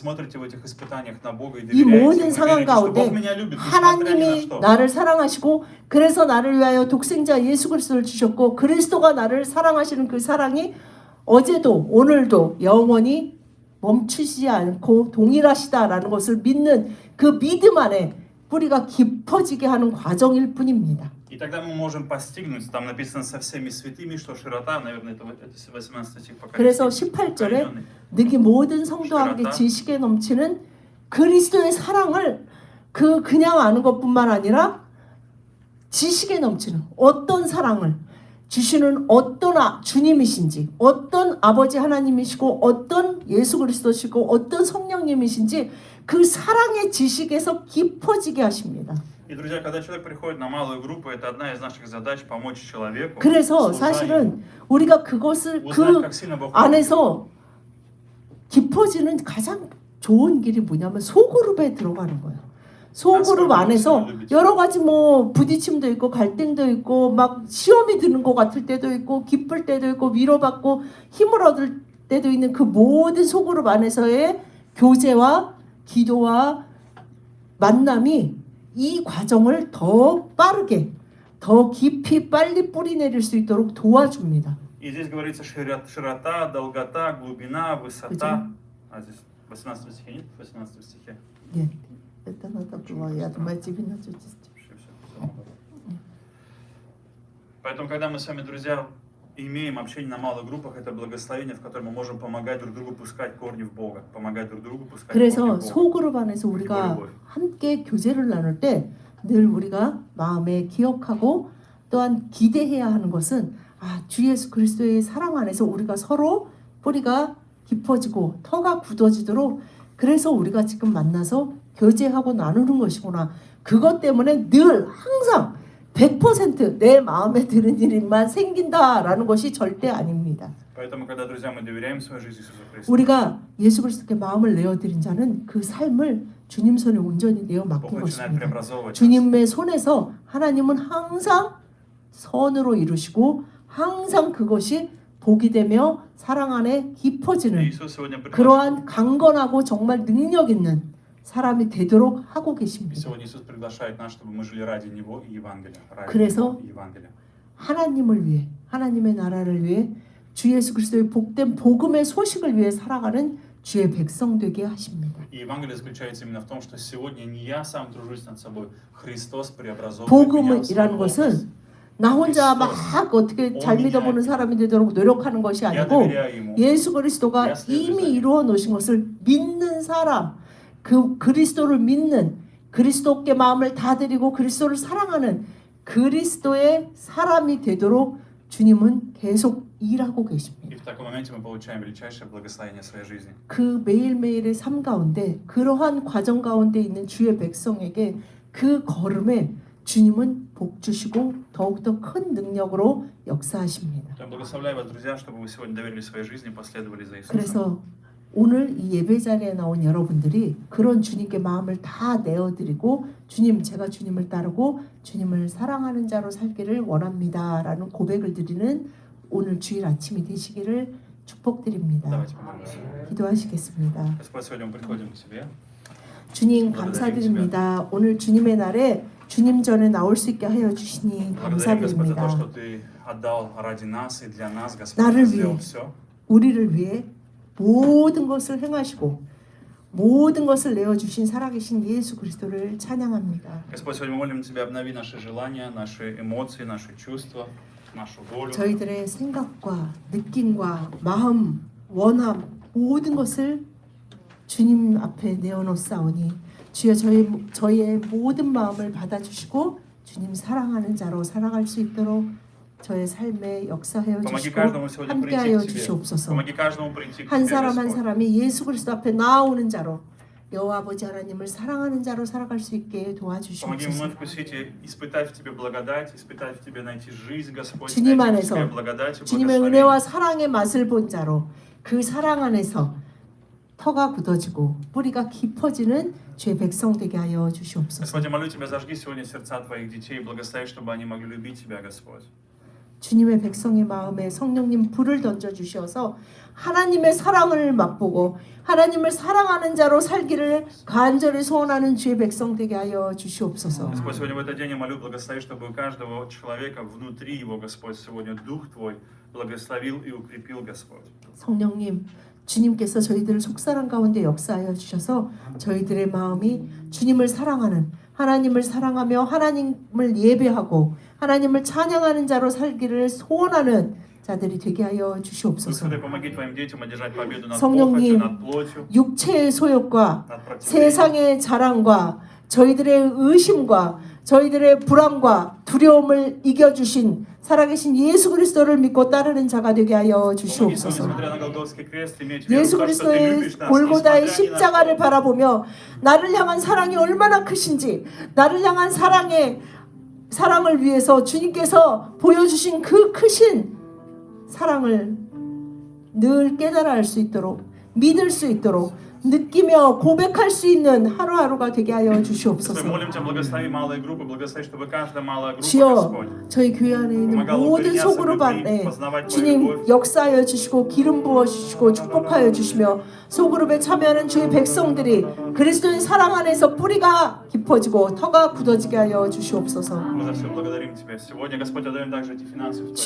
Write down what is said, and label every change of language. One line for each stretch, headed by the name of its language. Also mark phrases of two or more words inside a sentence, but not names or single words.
Korean: 이 모든 상황 가운데 하나님이 나를 사랑하시고 그래서 나를 위하여 독생자 예수 그리스도를 주셨고 그리스도가 나를 사랑하시는 그 사랑이 어제도 오늘도 영원히 멈추지 않고 동일하시다라는 것을 믿는 그 믿음 안에 뿌리가 깊어지게 하는 과정일 뿐입니다.
Russian: И тогда мы можем постигнуть, там написано со всеми святыми, что широта, наверное, это 18 стих пока.
Korean: 그래서 18절에 너희 모든 성도와 함께 지식에 넘치는 그리스도의 사랑을 그냥 아는 것뿐만 아니라 지식에 넘치는 어떤 사랑을 주시는 어떤 주님이신지 어떤 아버지 하나님이시고 어떤 예수 그리스도시고 어떤 성령님이신지 그 사랑의 지식에서 깊어지게 하십니다.
Russian: И, друзья, когда человек приходит на малую группу, это одна из наших задач помочь человеку.
Korean: 그래서
Russian: служа ему,
Korean: 사실은 우리가 그것을
Russian: узнать,
Korean: 그
Russian: как сильно Бог любит его.
Korean: 안에서 깊어지는 가장 좋은 길이 뭐냐면 소그룹에 들어가는 거예요. 소그룹 안에서 여러 가지 뭐 부딪힘도 있고 갈등도 있고 막 시험이 드는 것 같을 때도 있고 기쁠 때도 있고 위로받고 힘을 얻을 때도 있는 그 모든 소그룹 안에서의 교제와 기도와 만남이 이 과정을 더 빠르게 더 깊이 빨리 뿌리 내릴 수 있도록 도와줍니다.
Russian: И здесь говорится широта, долгота, глубина, высота. А здесь в 18 стихе нет? В 18 стихе.
Korean: 예. 일단 하다 보면
Russian: я думаю, тебе на чуть. Поэтому, когда мы с вами, друзья, имеем общение на малых группах, это благословение, в котором мы можем помогать друг другу пускать корни в Бога, помогать друг другу пускать корни в
Korean: 그래서
Russian: Бога.
Korean: 소그룹 안에서 우리가 함께 교제를 나눌 때 늘 우리가 마음에 기억하고 또한 기대해야 하는 것은 주 예수 그리스도의 사랑 안에서 우리가 서로 뿌리가 깊어지고 터가 굳어지도록 그래서 우리가 지금 만나서 교제하고 나누는 것이구나. 그것 때문에 늘 항상 100% 내 마음에 드는 일만 생긴다라는 것이 절대 아닙니다.
Russian: Поэтому, когда, друзья, мы доверяем свою жизнь Иисусу Христу,
Korean: 우리가 예수 그리스도께 마음을 내어드린 자는 그 삶을 주님 손에 온전히 내어
Russian: Бог
Korean: 맡긴
Russian: начинает
Korean: 것입니다.
Russian: преобразовывать нас.
Korean: 주님의 손에서 하나님은 항상 선으로 이루시고 항상 그것이 복이 되며 사랑 안에 깊어지는
Russian: Иисус сегодня приглашает.
Korean: 그러한 강건하고 정말 능력 있는 사람이 되도록 하고 계십니다.
Russian: Сегодня Иисус приглашает нас, чтобы мы жили ради Него и Евангелия. Ради
Korean: 그래서
Russian: Него и Евангелия.
Korean: 하나님을 위해 하나님의 나라를 위해 주 예수 그리스도의 복된 복음의 소식을 위해 살아가는 주의 백성 되게 하십니다.
Russian: И Евангелие заключается именно в том, что сегодня не я сам тружусь над собой, Христос преобразовывает меня в
Korean: 복음이라는
Russian: свой образ.
Korean: 것은 나 혼자 막 어떻게 잘 믿어보는 사람이 되도록 노력하는 것이
Russian: Я
Korean: 아니고
Russian: доверяю Ему.
Korean: 예수 그리스도가 이미 이루어 놓으신 것을 믿는 사람, 그 그리스도를 믿는 그리스도께 마음을 다 드리고 그리스도를 사랑하는 그리스도의 사람이 되도록 주님은 계속 일하고
Russian: И
Korean: 계십니다.
Russian: в таком моменте мы получаем величайшее благословение своей жизни.
Korean: 그 매일매일의 삶 가운데 그러한 과정 가운데 있는 주의 백성에게 그 걸음에 주님은 복 주시고 더욱더 큰 능력으로 역사하십니다.
Russian: Я благословляю вас, друзья, чтобы вы сегодня доверили своей жизни и последовали за Иисусом.
Korean: 그래서 오늘 이 예배 자리에 나온 여러분들이 그런 주님께 마음을 다 내어드리고 주님, 제가 주님을 따르고 주님을 사랑하는 자로 살기를 원합니다라는 고백을 드리는 오늘 주일 아침이 되시기를 축복드립니다.
Russian: Давайте помолимся.
Korean: 기도하시겠습니다.
Russian: Господь, сегодня мы приходим к Тебе.
Korean: 주님 감사드립니다. 오늘 주님의 날에 주님 전에 나올 수 있게 하여 주시니
Russian: Благодарим, Господь, за то,
Korean: 감사드립니다.
Russian: что Ты отдал ради нас и для нас, Господь,
Korean: 나를
Russian: Ты сделал
Korean: 위해.
Russian: все.
Korean: 우리를 위해 모든 것을 행하시고 모든 것을 내어주신 살아계신 예수 그리스도를 찬양합니다.
Russian: Господь, сегодня мы молим Тебя, обнови наши желания, наши эмоции, наши чувства, нашу волю.
Korean: 저희들의 생각과 느낌과 마음, 원함 모든 것을 주님 앞에 내어놓사오니 주여 저희의 모든 마음을 받아주시고 주님 사랑하는 자로 살아갈 수 있도록 저의 삶에 역사하여
Russian: Помоги
Korean: 주시고
Russian: каждому сегодня прийти
Korean: 함께하여
Russian: к Тебе.
Korean: 주시옵소서.
Russian: Помоги каждому прийти к
Korean: 한
Russian: Тебе,
Korean: 사람 한
Russian: Господь.
Korean: 사람이 예수 그리스도 앞에 나아오는 자로 여호와 아버지 하나님을 사랑하는 자로 살아갈 수 있게
Russian: Помоги
Korean: 도와주시옵소서.
Russian: вновь вкусить и испытать в Тебе благодать, испытать в Тебе найти жизнь, Господь,
Korean: 주님
Russian: найти в
Korean: 안에서
Russian: Тебе благодать и
Korean: 주님의
Russian: благословение.
Korean: 은혜와 사랑의 맛을 본 자로 그 사랑 안에서 터가 굳어지고 뿌리가 깊어지는 주의 백성 되게 하여 주시옵소서.
Russian: Господь, я молю Тебя, зажги сегодня сердца Твоих детей и благослови, чтобы они могли любить Тебя, Господь.
Korean: 주님의 백성의 마음에 성령님 불을 던져 주셔서 하나님의 사랑을 맛보고 하나님을 사랑하는 자로 살기를 간절히 소원하는 주의 백성 되게 하여 주시옵소서.
Russian: Господь, сегодня в этот день я молю, благослови, чтобы у каждого человека внутри его, Господь, сегодня Дух Твой благословил и укрепил, Господь.
Korean: 성령님, 주님께서 저희들을 속사랑 가운데 역사하여 주셔서 저희들의 마음이 주님을 사랑하는 하나님을 사랑하며 하나님을 예배하고 하나님을 찬양하는 자로 살기를 소원하는 자들이 되게 하여
Russian: Дух
Korean: 주시옵소서.
Russian: Святой, помоги Твоим детям одержать победу над
Korean: 성령님,
Russian: похотью, над плотью,
Korean: 육체의 소욕과
Russian: над противлением.
Korean: 세상의 자랑과 저희들의 의심과 저희들의 불안과 두려움을 이겨주신 살아계신 예수 그리스도를 믿고 따르는 자가 되게 하여
Russian: Помоги,
Korean: 주시옵소서.
Russian: несмотря на Голгофский крест, иметь веру в
Korean: 예수
Russian: то, что ты
Korean: 그리스도의
Russian: любишь нас,
Korean: 골고다의
Russian: несмотря ни на
Korean: 십자가를
Russian: что.
Korean: 바라보며 나를 향한 사랑이 얼마나 크신지, 나를 향한 사랑을 위해서 주님께서 보여주신 그 크신 사랑을 늘 깨달아 알 수 있도록, 믿을 수 있도록, 느끼며 고백할 수 있는 하루하루가 되게 하여
Russian: Господь,
Korean: 주시옵소서.
Russian: молим Тебя, благослови малые группы, благослови, чтобы каждая малая группа,
Korean: 주여,
Russian: Господь,
Korean: 저희 교회 안에 있는 모든 소그룹 안에 주님 역사하여 주시고 기름 부어 주시고 축복하여 주시며 소그룹에 참여하는 주의 백성들이 그리스도의 사랑 안에서 뿌리가 깊어지고 터가 굳어지게 하여 주시옵소서.
Russian: мы за все благодарим Тебя. Сегодня, Господь, отдаем также эти финансы в Твои